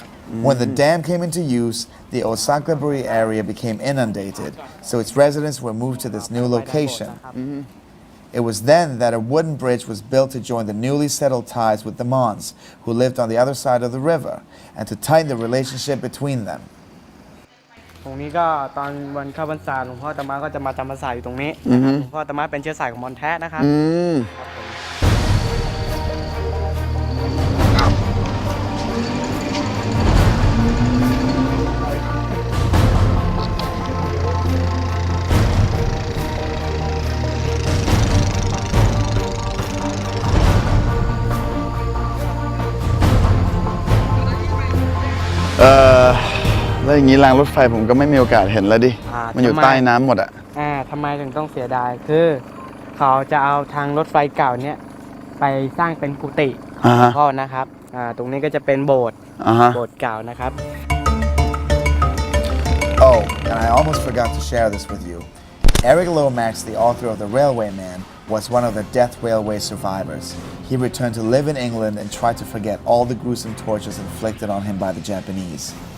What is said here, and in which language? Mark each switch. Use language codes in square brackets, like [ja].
[en] When the dam came into use, the old Sangkhlaburi area became inundated, so its residents were moved to this new location. It was then that a wooden bridge was built to join the newly settled Thais with the Mons, who lived on the other side of the river, and to tighten the relationship between them. [th] ตรงนี้ก็ตอนวันเข้าพรรษาหลวงพ่อตมะก็จะมาจำพรรษาอยู่ตรงนี้หลวงพ่อตมะเป็นเชื้อสายของมอญแท้นะครับ แล้วอย่างนี้รางรถไฟผมก็ไม่มีโอกาสเห็นแล้วดิ มันอยู่ใต้น้ำหมดอ่ะ ทำไมถึงต้องเสียดายคือเขาจะเอาทางรถไฟเก่าเนี่ยไปสร้างเป็นกุฏิหลวงพ่อนะครับตรงนี้ก็จะเป็นโบสถ์เก่านะครับ [en] Oh, and I almost forgot to share this with you. Eric Lomax, the author of The Railway Man, was one of the death railway survivors. He returned to live in England and tried to forget all the gruesome tortures inflicted on him by the Japanese.